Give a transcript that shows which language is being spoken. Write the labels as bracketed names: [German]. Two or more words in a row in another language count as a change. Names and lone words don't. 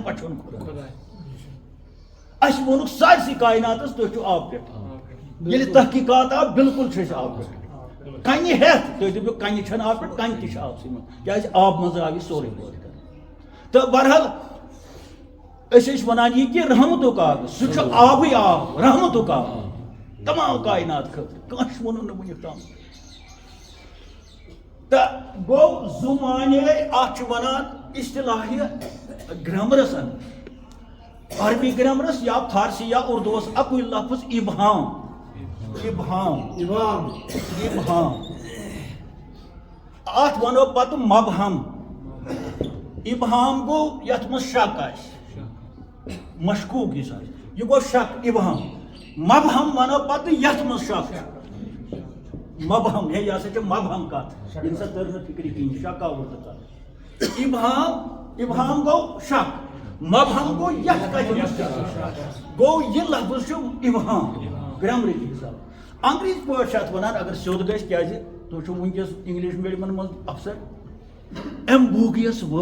[Kashmiri] پہچان خۄدا اَسہِ ووٚنُکھ سارسٕے کایناتس تُہۍ چھِو آب پٮ۪ٹھ ییٚلہِ تحقیٖقات آو بِلکُل چھِ أسۍ آب پٮ۪ٹھ کنہِ ہٮ۪تھ تُہۍ دٔپِو کنہِ چھنہٕ آب پٮ۪ٹھ کنہِ تہِ چھِ آبسٕے منٛز کیازِ آب منٛز آو یہِ سورُے تہٕ بہرحال أسۍ ٲسۍ ونان یہِ کہِ رحمتُک آب سُہ چھُ آبٕے آب رحمتُک آب تمام کاینات خٲطرٕ کٲنٛسہِ ووٚنُن نہٕ وُنیُک تام تہٕ گوٚو زٕ معنے اتھ چھِ ونان اصطلاحِ گرامرس عربی گرامرس یا فارسی یا اردوس اکوئی لفظ ابہام ابہام ابہام ابہام اتھ ونو پتہٕ مبہم ابہام گوٚو یتھ منٛز شک آسہِ مشکوک یُس آسہِ یہِ گوٚو شک ابہام مبہم ونو پتہٕ یتھ منٛز شک مبہم ہے یہِ ہسا چھِ مبہم کتھ ییٚمہِ ساتہٕ تٔر نہٕ فِکرِ کِہیٖنۍ شک آوُر تہٕ کتھ ابہام گوٚو شک مبہم گوٚو یتھ کتھِ منٛز گوٚو یہِ لفظ چھُ ابہام گرامرٕکۍ حساب انگریزی پٲٹھۍ چھِ اتھ ونان اگر سیوٚد گژھِ کیازِ تُہۍ چھِو وٕنکیٚس [English] English medium [Kashmiri] منٛز افسر ایمبوگیس